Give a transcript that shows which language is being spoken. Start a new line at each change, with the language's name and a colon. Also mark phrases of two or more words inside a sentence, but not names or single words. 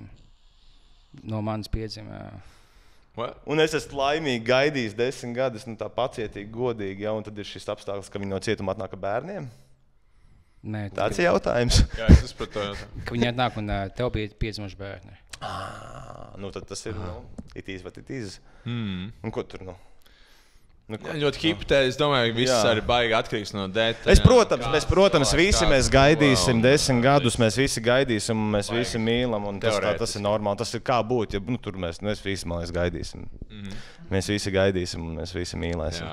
Latvian: No manas piedzima, Un es esmu laimīgi gaidījis 10 gadus, tā pacietīgi, godīgi, un tad ir šis apstākļs, ka viņi no cietuma atnāk ar bērniem? Nē. Tāds ir jautājums. Jā, es saprotu to jautājumu. Ka viņi atnāk un tev bija piedzimuši bērni. Tad tas ir,
English: it is what it is.
Latvian: Un ko tur, Ļoti hipotēzi, es domāju, ka viss arī baigi atkarīgs no detaļām. Protams, visi mēs gaidīsim 10 gadus, mēs visi gaidīsim, mēs visi mīlam, un tas ir normāli. Tas ir kā būt, ja tur mēs visi, man liekas, gaidīsim. Mēs visi gaidīsim, un mēs visi mīlēsim.